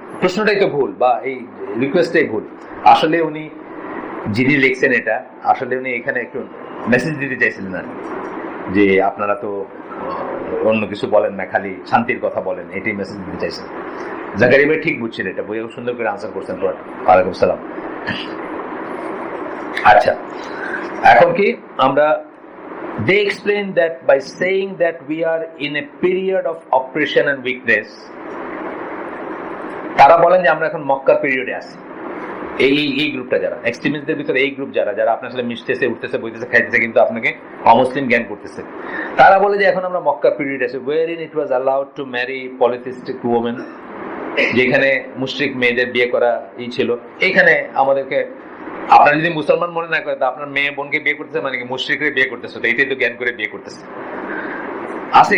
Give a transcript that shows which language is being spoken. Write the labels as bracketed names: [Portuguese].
[Bangla] প্রশ্নটাই তো ভুল বা এই রিকোয়েস্টটাই ভুল। আসলে উনি যিনি লিখছেন এটা, আসলে উনি এখানে একটু মেসেজ দিতে চাইছিলেন না যে আপনারা তো অন্য কিছু বলেন না, খালি শান্তির কথা বলেন, এটাই মেসেজ দিতে চাইছেন। জাকারিয়া ভাই ঠিক বুঝছেন এটা, বইয়ে সুন্দর করে আনসার করছেন। ওয়ালাইকুম সালাম। আচ্ছা, এখন কি আমরা, [English] they explain that by saying that we are in a period of oppression and weakness, [Bangla] তারা বলেন যে আমরা এখন মক্কার পিরিয়ডে আছি। এই গ্রুপটা যারা এক্সট্রিমিস্টদের ভিতরে, এই গ্রুপ যারা আপনার সাথে মিশতেছে, উঠতেছে, বইতেছে, খাইতেছে, কিন্তু আপনাকে অমুসলিম জ্ঞান করতেছে, তারা বলে যে এখন আমরা মক্কা পিরিয়ড আছে, [English] wherein it was allowed to marry polytheistic women, [Bangla] যেখানে মুশরিক মেয়েদের বিয়ে করা ছিল। এইখানে আমাদেরকে, আপনার যদি মুসলমান মনে না করে, তা আপনার মেয়ে বোনকে বিয়ে করতেছে মানে কি মুশরিকরে বিয়ে করতেছে, তো এইটাই তো জ্ঞান করে বিয়ে করতেছে আছে।